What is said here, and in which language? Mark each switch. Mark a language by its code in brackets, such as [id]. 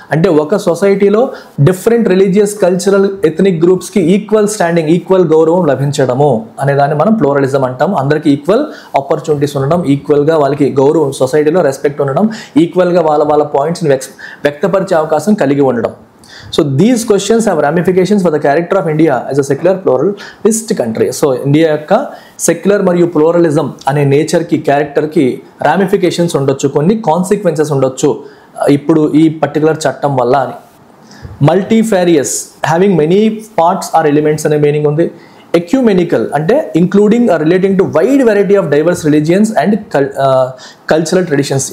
[te] అంటే ఒక సొసైటీలో different religious, cultural, ethnic గ్రూప్స్కి equal standing, equal గౌరవం లభించడము అనేదాన్ని మనం ప్లూరలిజం అంటాం. అందరికీ ఈక్వల్ ఆపర్చునిటీస్ ఉండడం, ఈక్వల్గా వాళ్ళకి గౌరవం, సొసైటీలో రెస్పెక్ట్ ఉండడం, ఈక్వల్గా వాళ్ళ పాయింట్స్ని వ్యక్తపరిచే అవకాశం కలిగి ఉండడం. [en] So these questions have ramifications for the character of India as a secular pluralist country. [te] So India యొక్క సెక్యులర్ మరియు ప్లూరలిజం అనే నేచర్కి, క్యారెక్టర్కి రామిఫికేషన్స్ ఉండొచ్చు, కొన్ని కాన్సిక్వెన్సెస్ ఉండొచ్చు ఇప్పుడు ఈ పర్టికులర్ చట్టం వల్ల అని. [en] multifarious, having many parts or elements [te] అనే మీనింగ్ ఉంది. [en] Ecumenical అంటే including relating to wide variety of diverse religions and cultural traditions.